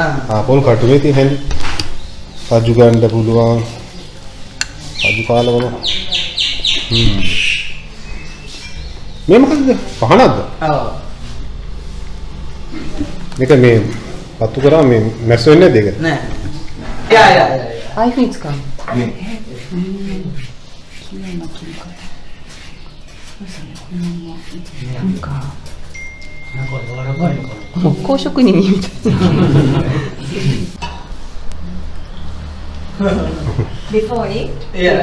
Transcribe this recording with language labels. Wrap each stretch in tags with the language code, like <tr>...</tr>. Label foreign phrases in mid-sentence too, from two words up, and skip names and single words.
<si>පොල් කටු මේ තියෙන හැන්දි. සජු ගන්න පුළුවන්. සජු කාලවල. මේ මොකද්ද? පහනක්ද? ඔව්. මේක මේ පත්තු කරා මේ මැස් වෙන්නේ නැද්ද ඒක? නෑ. යා.</si> <ja>ああいうふうに使うの。なんか木工職人みたいな。</ja> <en>Before eat, Yeah.</en>